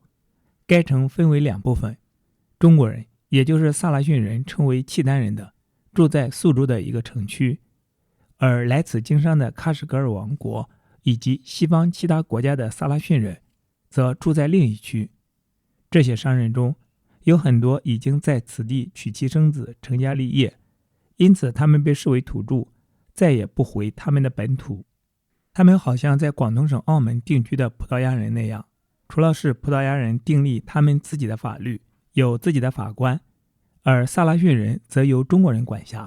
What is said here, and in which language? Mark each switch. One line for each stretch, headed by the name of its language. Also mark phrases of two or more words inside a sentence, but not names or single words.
Chinese: 該城分為2部分，中國人，也就是薩拉遜人稱為契丹人的，住在宿州的一個城區，而來此經商的喀什噶爾王國以及西方其他國家的薩拉遜人則住在另一區。這些商人中有很多已經在此地娶妻生子，成家立業，因此他們被視為土著，再也不回他們的本土。他們好像在廣東省澳門定居的葡萄牙人那樣，除了是葡萄牙人訂立他們自己的法律，有自己的法官，而薩拉遜人則由中國人管辖。